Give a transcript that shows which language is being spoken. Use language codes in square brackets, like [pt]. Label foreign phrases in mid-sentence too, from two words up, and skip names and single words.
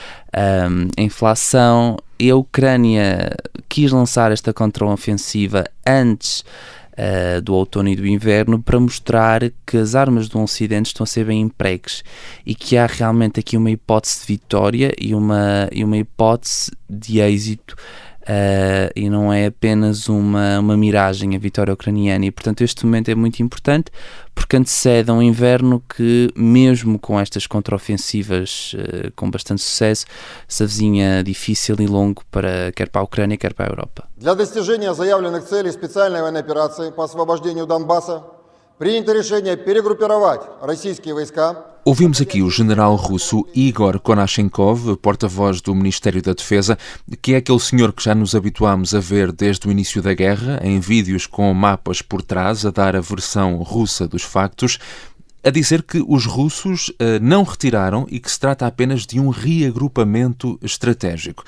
[pt] a inflação, e a Ucrânia quis lançar esta contraofensiva antes do outono e do inverno para mostrar que as armas do Ocidente estão a ser bem empregues e que há realmente aqui uma hipótese de vitória e uma hipótese de êxito, e não é apenas uma miragem a vitória ucraniana. E portanto este momento é muito importante porque antecede a um inverno que, mesmo com estas contraofensivas com bastante sucesso, se avizinha difícil e longo quer para a Ucrânia, quer para a Europa. [ru] Для достижения заявленных целей специальной военной операции по освобождению Донбасса принято решение перегруппировать российские войска. [pt] Ouvimos aqui o general russo Igor Konashenkov, porta-voz do Ministério da Defesa, que é aquele senhor que já nos habituámos a ver desde o início da guerra, em vídeos com mapas por trás, a dar a versão russa dos factos, a dizer que os russos não retiraram e que se trata apenas de um reagrupamento estratégico.